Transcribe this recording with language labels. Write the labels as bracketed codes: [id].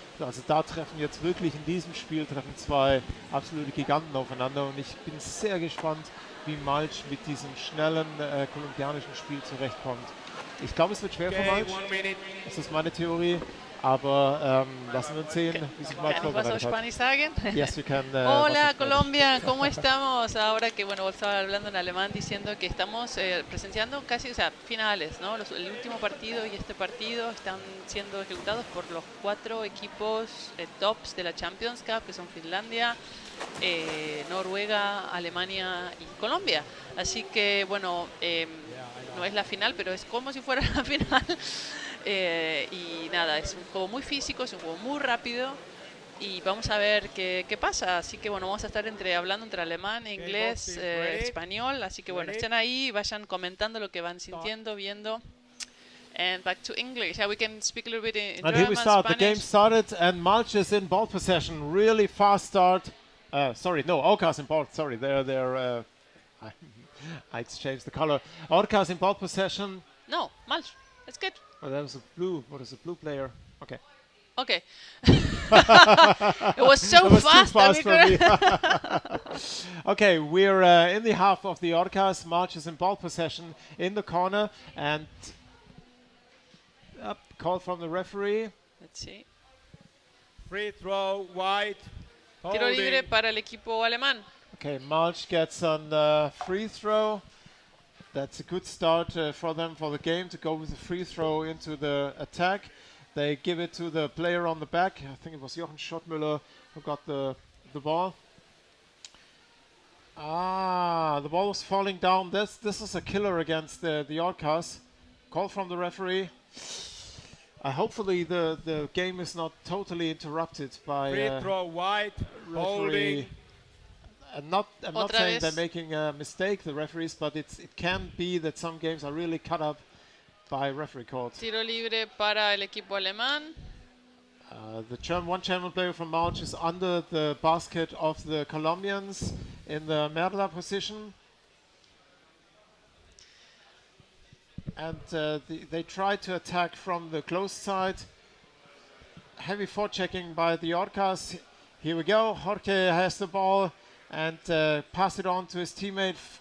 [de] Also da treffen jetzt wirklich in diesem Spiel zwei absolute Giganten aufeinander und ich bin sehr gespannt, wie Malsch mit diesem schnellen kolumbianischen Spiel zurechtkommt. Ich glaube, es wird schwer für Malsch. Das ist meine Theorie. Aber lassen wir uns sehen, wie sich Malsch vorbereitet hat. [en] Yes, we can. [es] Hola Colombia, ¿cómo estamos? Ahora que bueno, estaba hablando en alemán diciendo que estamos presenciando casi, o sea, finales, ¿no? El último partido y este partido están siendo ejecutados por los 4 equipos tops de la Champions Cup, que son Finlandia, Noruega, Alemania y Colombia. Así que bueno, no es la final, pero es como si fuera la final. Y nada, es un juego muy físico, es un juego muy rápido y vamos a ver qué pasa. Así que bueno, vamos a estar hablando entre alemán, inglés, español. Así que bueno, estén ahí, vayan comentando lo que van sintiendo, viendo. [en] And back to English. Yeah, we can speak a little bit in German, here we start. Spanish. The game started and Malsch is in ball possession. Really fast start. Sorry, no, Orcas in ball. Sorry, they're I exchanged the color. Orcas in ball possession. No, Malsch. That's good. Oh, that was a blue. What is a blue player? Okay. Okay. It was so fast. Too fast for me. Okay, we're in the half of the Orcas. Malsch is in ball possession in the corner and call from the referee. Let's see. Free throw, wide. [es] Tiro libre para el equipo alemán. [en] Okay, Malsch gets on free throw. That's a good start for them for the game to go with a free throw into the attack. They give it to the player on the back. I think it was Jochen Schottmüller who got the ball. The ball was falling down. This is a killer against the Orcas. Call from the referee. Hopefully the game is not totally interrupted by free throw wide, holding. I'm not saying they're making a mistake, the referees, but it can be that some games are really cut up by referee calls. [es] Tiro libre para el equipo alemán. [en] One German player from Malsch is under the basket of the Colombians in the Merla position. And they try to attack from the closed side. Heavy forechecking by the Orcas. Here we go. Jorge has the ball and pass it on to his teammate.